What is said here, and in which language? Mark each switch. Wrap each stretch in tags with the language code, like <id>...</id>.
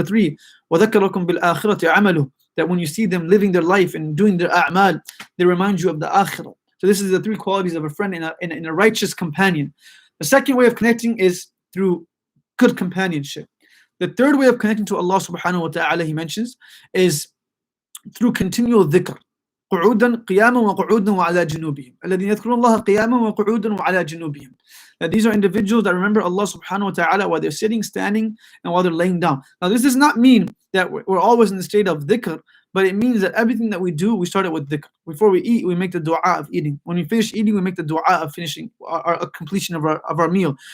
<en>Number three,</en> <ar>وذكركم بالآخرة عمله,</ar> <en>that when you see them living their life and doing their a'mal, they remind you of the akhirah. So this is the three qualities of a friend in a righteous companion. The second way of connecting is through good companionship. The third way of connecting to Allah subhanahu wa ta'ala, he mentions, is through continual dhikr.</en> <ar>قعودا قياما وقعودا وعلى جنوبهم الذين يذكرون الله قياما وقعودا وعلى جنوبهم.</ar> <en>That these are individuals that remember Allah subhanahu wa ta'ala while they're sitting, standing, and while they're laying down. Now this does not mean that we're always in the state of dhikr, but it means that everything that we do, we start it with dhikr. Before we eat, we make the dua of eating. When we finish eating, we make the dua of finishing our completion of our meal.</en>